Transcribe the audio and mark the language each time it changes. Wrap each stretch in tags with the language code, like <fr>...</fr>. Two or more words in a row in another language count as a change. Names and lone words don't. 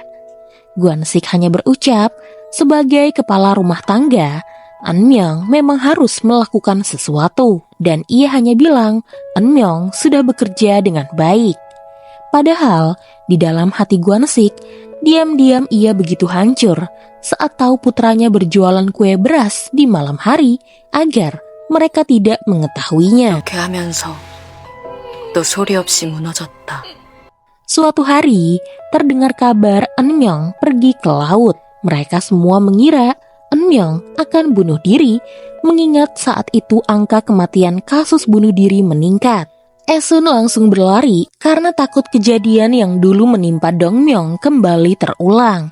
<id>Gwansik hanya berucap, sebagai kepala rumah tangga, Eun Myung memang harus melakukan sesuatu dan ia hanya bilang Eun Myung sudah bekerja dengan baik. Padahal di dalam hati Gwansik, diam-diam ia begitu hancur saat tahu putranya berjualan kue beras di malam hari agar mereka tidak mengetahuinya.</id> <ko>이렇게 하면서 또 소리 없이 무너졌다.</ko> <id>Suatu hari, terdengar kabar Eun Myung pergi ke laut. Mereka semua mengira Eun Myung akan bunuh diri, mengingat saat itu angka kematian kasus bunuh diri meningkat. Esun langsung berlari karena takut kejadian yang dulu menimpa Dong Myung kembali terulang.</id>